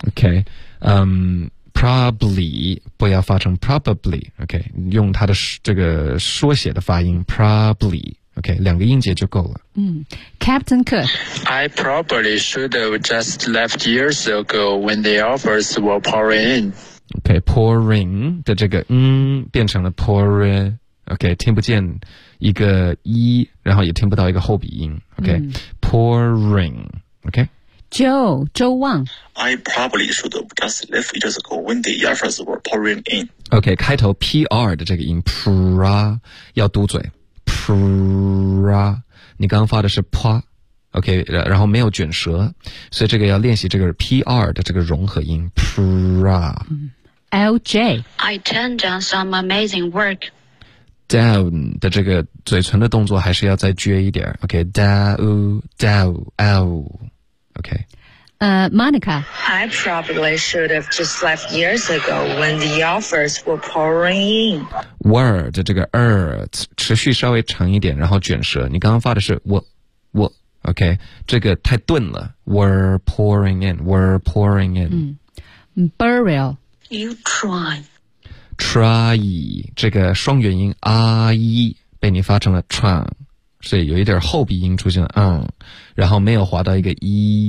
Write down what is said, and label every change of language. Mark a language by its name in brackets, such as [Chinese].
[Chinese] OK， probably 不要发成 probably， OK， 用它的这个缩写的发音 probably。 OK， 两个音节就够了。 [English] Captain Cook. I probably should have just left years ago when the offers were pouring in. [Chinese] OK， pouring 的这个变成了 pouring。 OK， 听不见一个一，然后也听不到一个后鼻音。 [English] OK， pouring。 OK。 [Chinese] 周旺 [English] I probably should have just left years ago when the offers were pouring in. [Chinese] OK， 开头 PR 的这个音 pra 要嘟嘴。 pra， 你刚刚发的是 pa， OK， 然后没有卷舌，所以这个要练习这个 PR 的这个融合音 pra。 LJ， [English] I turned down some amazing work. [Chinese] down 的这个嘴唇的动作还是要再撅一点 ，OK， down， OK。 [English] Monica， I probably should have just left years ago when the offers were pouring in. [Chinese] Were 的这个 持续稍微长一点，然后卷舌。你刚刚发的是 我 ，OK， 这个太钝了。 [English] Were pouring in. Burial， you try， [Chinese] try 这个双元音 啊一被你发成了 try， 所以有一点后鼻音出现了，然后没有滑到一个一。